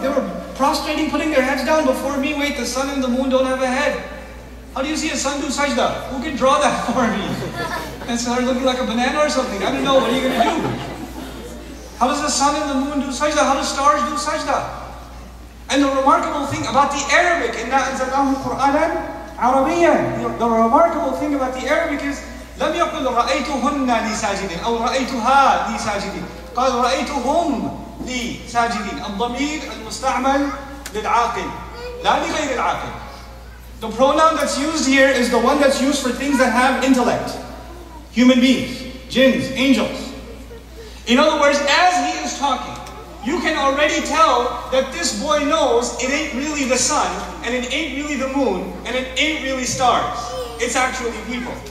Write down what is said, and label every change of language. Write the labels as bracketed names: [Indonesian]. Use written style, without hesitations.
[English] They were prostrating, putting their heads down before me. Wait, the sun and the moon don't have a head. How do you see a sun do sajda? Who can draw that for me? and start looking like a banana or something. I don't know, what are you going to do? How does the sun and the moon do sajda? How do stars do sajda? And the remarkable thing about the Arabic, [Arabic] إِنَّا أَنزَلْنَاهُ قُرْآنًا عَرَبِيًّا. [English] The remarkable thing about the Arabic is, [Arabic] لم يقل رأيتهن لي ساجدين أو رأيتها لي ساجدين. قال رأيتهم لي ساجدين. الضمير المستعمل للعاقل لا لغير العاقل. [English] The pronoun that's used here is the one that's used for things that have intellect. Human beings, jinns, angels. In other words, as he is talking, you can already tell that this boy knows it ain't really the sun, and it ain't really the moon, and it ain't really stars. It's actually people.